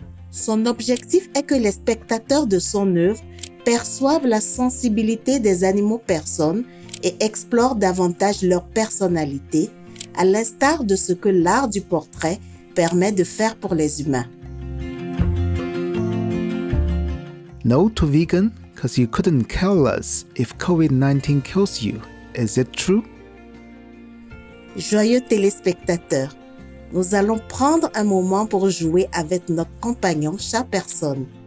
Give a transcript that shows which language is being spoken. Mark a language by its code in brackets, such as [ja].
[fr] Son objectif est que les spectateurs de son œuvre perçoivent la sensibilité des animaux personnes et explorent davantage leur personnalité, à l'instar de ce que l'art du portrait permet de faire pour les humains. [en] No to vegan because you couldn't kill us if COVID-19 kills you. Is it true? [fr] Joyeux téléspectateurs, nous allons prendre un moment pour jouer avec notre compagnon chat personne.